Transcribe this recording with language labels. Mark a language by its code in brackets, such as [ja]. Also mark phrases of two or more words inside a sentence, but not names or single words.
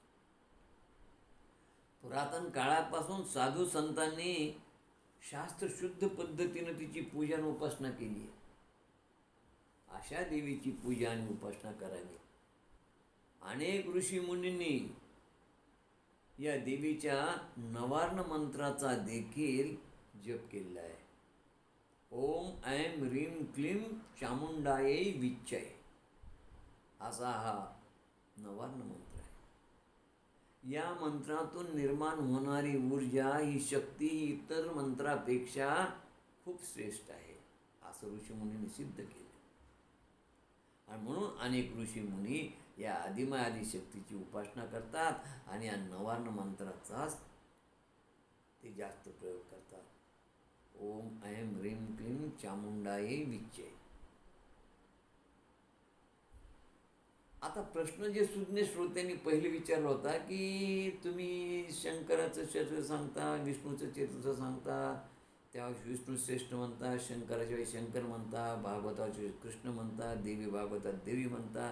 [mr] पुरातन काळापासून साधू संतांनी शास्त्रशुद्ध पद्धतीनं तिची पूजा आणि उपासना केली आहे. अशा देवीची पूजा आणि उपासना करावी. अनेक ऋषीमुनींनी या देवीच्या नवार्ण मंत्राचा देखील जप केलेला आहे. [sa] ओम ऐं ह्रीं क्लीं चामुंडायै विच्चय, [mr] असा हा नवार्ण मंत्र आहे. या मंत्रातून निर्माण होणारी ऊर्जा, ही शक्ती ही इतर मंत्रापेक्षा खूप श्रेष्ठ आहे, असं ऋषीमुनींनी सिद्ध केलं. आणि म्हणून अनेक ऋषीमुनी या आदिमाय आदिशक्तीची उपासना करतात आणि या नवार्ण मंत्राचाच ते जास्त प्रयोग करतात. [sa] ओम ऐं ह्रीं क्लीं चामुंडायै विच्चय. [mr] आता प्रश्न जे सुज्ञ श्रोत्यांनी पहिले विचारला होता की तुम्ही शंकराचं चरित्र सांगता, विष्णूचं चरित्र सांगता, त्यावेळेस विष्णू श्रेष्ठ म्हणता, शंकराच्या वेळी शंकर म्हणता, भागवताच्या कृष्ण म्हणता, देवी भागवतात देवी म्हणता.